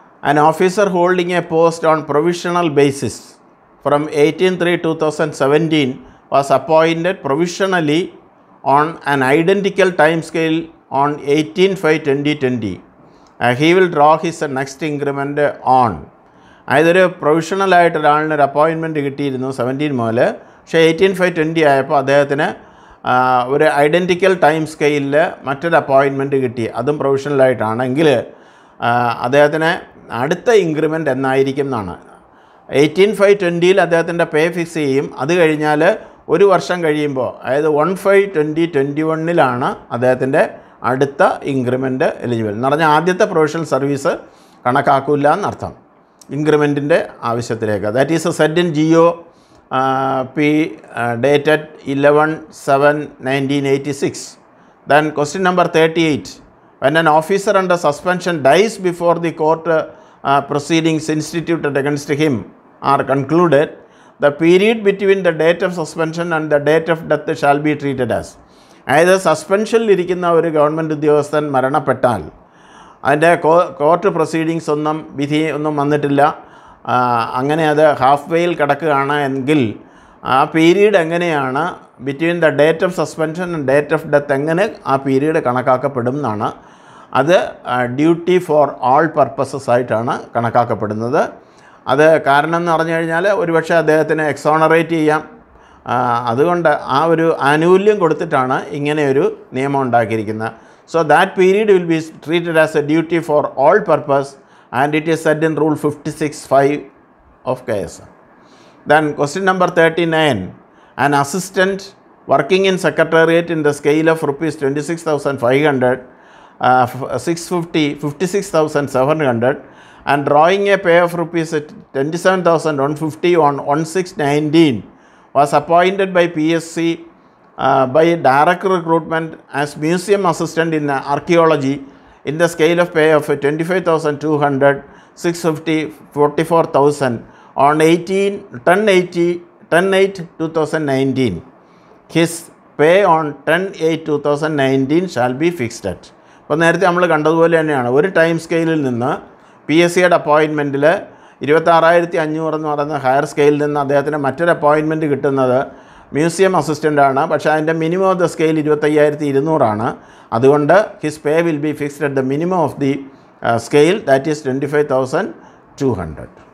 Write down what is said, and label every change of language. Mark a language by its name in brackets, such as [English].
[English] An officer holding a post on provisional basis from 18/3/2017 was appointed provisionally on an identical time scale on 18/5/2020. He will draw his next increment on. [Malayalam] അതൊരു പ്രൊവിഷണലായിട്ട് ഒരാളിനൊരു appointment കിട്ടിയിരുന്നു 17 മുതൽ. പക്ഷേ 18/5/20 ആയപ്പോൾ അദ്ദേഹത്തിന് ഒരു identical time സ്കെയിലിൽ മറ്റൊരു appointment കിട്ടി, അതും പ്രൊവിഷണലായിട്ടാണെങ്കിൽ അദ്ദേഹത്തിന് അടുത്ത ഇൻക്രിമെൻ്റ് എന്നായിരിക്കും എന്നാണ്. 18/5/20 അദ്ദേഹത്തിൻ്റെ പേ ഫിക്സ് ചെയ്യും. അത് കഴിഞ്ഞാൽ ഒരു വർഷം കഴിയുമ്പോൾ, അതായത് 1/5/2021 അദ്ദേഹത്തിൻ്റെ അടുത്ത ഇൻക്രിമെൻറ്റ് എലിജിബിൾ എന്ന് പറഞ്ഞാൽ ആദ്യത്തെ പ്രൊഫഷണൽ സർവീസ് കണക്കാക്കില്ല എന്നർത്ഥം ഇൻക്രിമെൻറ്റിൻ്റെ ആവശ്യത്തിലേക്ക്. [English] That is said in GO P dated 11/7/1986. Then question number 38. When an officer under suspension dies before the court proceedings instituted against him are concluded, the period between the date of suspension and the date of death shall be treated as. [Malayalam] അതായത് സസ്പെൻഷനിലിരിക്കുന്ന ഒരു government ഉദ്യോഗസ്ഥൻ മരണപ്പെട്ടാൽ അതിൻ്റെ court proceedings വിധി ഒന്നും വന്നിട്ടില്ല, അങ്ങനെ അത് ഹാഫ് വേയിൽ കിടക്കുകയാണ് എങ്കിൽ ആ പീരീഡ് എങ്ങനെയാണ് [English] between the date of suspension and date of death [Malayalam] എങ്ങനെ ആ പീരീഡ് കണക്കാക്കപ്പെടും എന്നാണ്. അത് [English] duty for all purposes [Malayalam] ആയിട്ടാണ് കണക്കാക്കപ്പെടുന്നത്. അത് കാരണം എന്ന് പറഞ്ഞു കഴിഞ്ഞാൽ ഒരുപക്ഷെ അദ്ദേഹത്തിന് എക്സോണറേറ്റ് ചെയ്യാം. അതുകൊണ്ട് ആ ഒരു ആനുകൂല്യം കൊടുത്തിട്ടാണ് ഇങ്ങനെയൊരു നിയമം ഉണ്ടാക്കിയിരിക്കുന്നത്. [English] So that period will be treated as a duty for all purpose and it is said in rule 56(5) of KSR. Then question number 39. An assistant working in secretariat in the scale of rupees 26,500, 650, 56,700 and drawing a pay of rupees 27,150 on 1/6/19 was appointed by PSC by direct recruitment as museum assistant in archaeology in the scale of pay of 25,200, 650, 44,000 on 10/8/2019. His pay on 10/8/2019 shall be fixed at. [Malayalam] അപ്പോൾ നേരത്തെ നമ്മൾ കണ്ടതുപോലെ തന്നെയാണ്, ഒരു time സ്കെയിലിൽ നിന്ന് PSCയുടെ അപ്പോയിൻമെൻറ്റിൽ 26,500 എന്ന് പറയുന്ന ഹയർ സ്കെയിലിൽ നിന്ന് അദ്ദേഹത്തിന് മറ്റൊരു അപ്പോയിൻമെൻറ്റ് കിട്ടുന്നത് മ്യൂസിയം അസിസ്റ്റൻ്റാണ്. പക്ഷേ അതിൻ്റെ [English] minimum of the scale 25,200 [Malayalam] അതുകൊണ്ട് [English] His pay will be fixed at the minimum of the scale, that is 25,200.